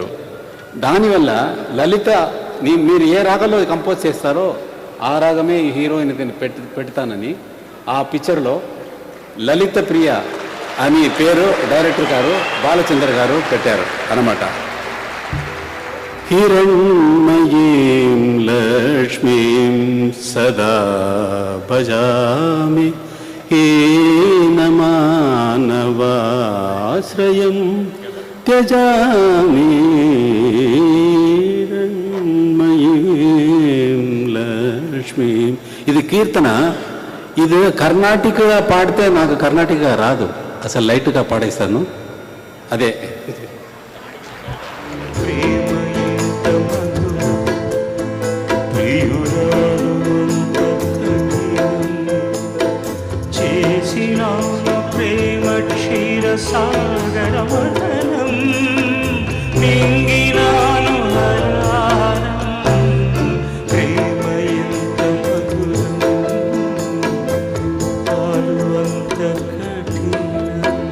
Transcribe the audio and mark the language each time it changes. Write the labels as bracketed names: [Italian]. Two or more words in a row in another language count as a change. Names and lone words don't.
[Telugu] దానివల్ల లలిత మీరు ఏ రాగంలో కంపోజ్ చేస్తారో ఆ రాగమే ఈ హీరోయిన్ పెడతానని ఆ పిక్చర్లో లలిత ప్రియ అని పేరు డైరెక్టర్ గారు బాలచంద్ర గారు పెట్టారు అన్నమాట. [Sanskrit] हिरण्मयीं लक्ष्मीं सदा भजामि हीनमानवाश्रयं त्यजामि हिरण्मयीं लक्ष्मीं. [Telugu] ఇది కీర్తన. ఇది కర్ణాటికగా పాడితే నాకు కర్ణాటికగా రాదు, అసలు లైట్గా పాడేస్తాను. అదే ప్రేమ క్షీర సాగరమదనం మింగినాను ప్రేమ ఎంత మధురం పాలు అంత కఠినం.